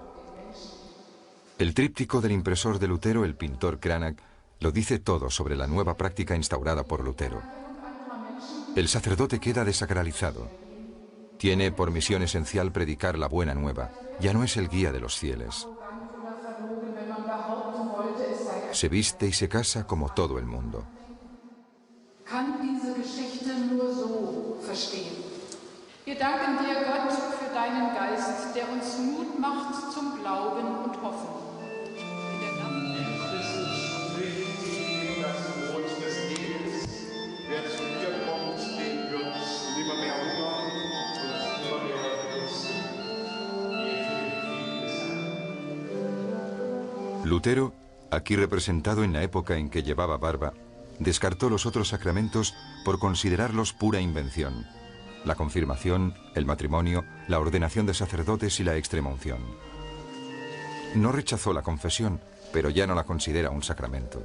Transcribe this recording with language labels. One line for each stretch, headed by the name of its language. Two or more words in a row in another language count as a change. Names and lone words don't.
Spanish: El tríptico del impresor de Lutero, el pintor Cranach, lo dice todo sobre la nueva práctica instaurada por Lutero. El sacerdote queda desacralizado. Tiene por misión esencial predicar la buena nueva. Ya no es el guía de los fieles. Se viste y se casa como todo el mundo.
German: Kann diese Geschichte nur so verstehen. Wir danken dir, Gott, für deinen Geist, der uns Mut macht zum Glauben und Hoffen. In der Namen Christus bringt das Brot des Lebens. Wer zu dir kommt, den wird nimmermehr hungern und nimmermehr dürsten.
Spanish: Lutero, aquí representado en la época en que llevaba barba, descartó los otros sacramentos por considerarlos pura invención: la confirmación, el matrimonio, la ordenación de sacerdotes y la extremaunción. No rechazó la confesión, pero ya no la considera un sacramento.